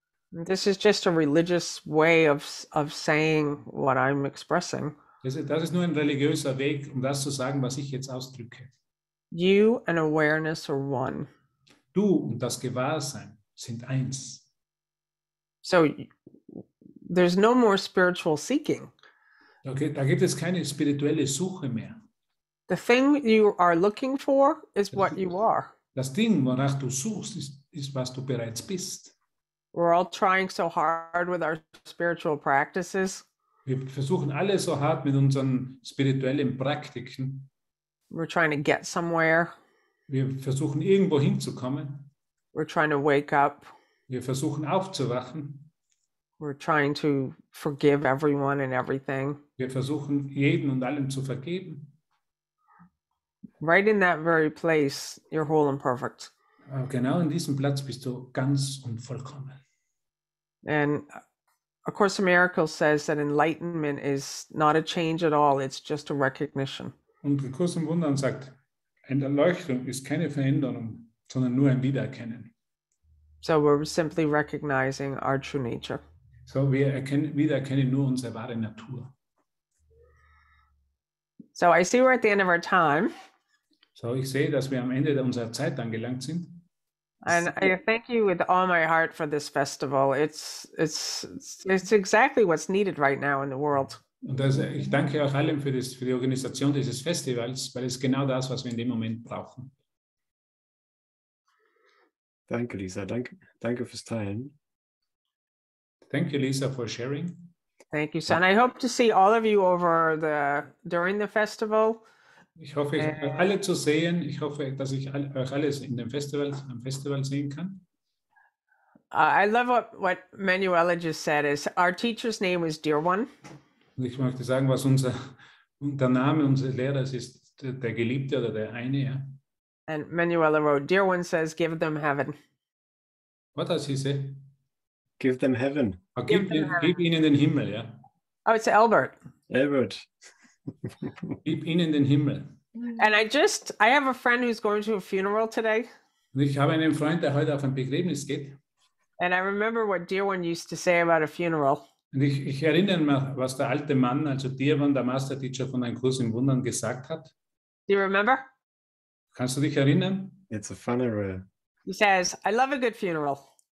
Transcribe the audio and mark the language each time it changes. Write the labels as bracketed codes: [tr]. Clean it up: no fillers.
[en] This is just a religious way of saying what I'm expressing. [de] Das ist nur ein religiöser Weg, um das zu sagen, was ich jetzt ausdrücke. [en] You and awareness are one. [de] Du und das Gewahrsein sind eins. [en] So there's no more spiritual seeking. [de] Okay, da gibt es keine spirituelle Suche mehr. [en] The thing you are looking for is what you are. [de] Das Ding, wonach du suchst, ist, was du bereits bist. [en] We're all trying so hard with our spiritual practices. [de] Wir versuchen alle so hart mit unseren spirituellen Praktiken. [en] We're trying to get somewhere. [de] Wir versuchen irgendwo hinzukommen. [en] We're trying to wake up. [de] Wir versuchen aufzuwachen. [en] We're trying to forgive everyone and everything. [de] Wir versuchen jeden und allem zu vergeben. [en] Right in that very place, you're whole and perfect. [de] Aber genau in diesem Platz bist du ganz und vollkommen. [en] And A Course in Miracles says that enlightenment is not a change at all, it's just a recognition. [de] Und der Kurs im Wundern sagt, eine Erleuchtung ist keine Veränderung, sondern nur ein Wiedererkennen. [en] So we're simply recognizing our true nature. [de] So, wir wiedererkennen nur unsere wahre Natur. [en] So I see we're at the end of our time. [de] So, ich sehe, dass wir am Ende unserer Zeit angelangt sind. [en] And I thank you with all my heart for this festival. It's exactly what's needed right now in the world. [de] Und ich danke auch allem für die Organisation dieses Festivals, weil es genau das, was wir in dem Moment brauchen. Danke, Lisa. Danke fürs Teilen. [en] Thank you, Lisa, for sharing. Thank you, son. I hope to see all of you during the festival. [de] Ich hoffe, euch alle zu sehen. Ich hoffe, dass ich euch alles am Festival sehen kann. [en] I love what Manuela just said. Is our teacher's name is Dear One. [de] Und ich möchte sagen, was der Name unseres Lehrers ist, der Geliebte oder der eine. Ja. [en] And Manuela wrote, Dear One says, give them heaven. What does he say? Give them heaven. [de] Oh, gib ihnen den Himmel, ja. [en] Oh, it's Albert. Albert. [de] Gib ihnen den Himmel. [en] And I have a friend who's going to a funeral today. [de] Und ich habe einen Freund, der heute auf ein Begräbnis geht. [en] And I remember what Dear One used to say about a funeral. [de] Und ich erinnere mich, was der alte Mann, also Dear One, der Master Teacher von einem Kurs im Wundern, gesagt hat. [en] Do you remember? [de] Kannst du dich erinnern? [en] It's a funeral. He says, I love a good funeral.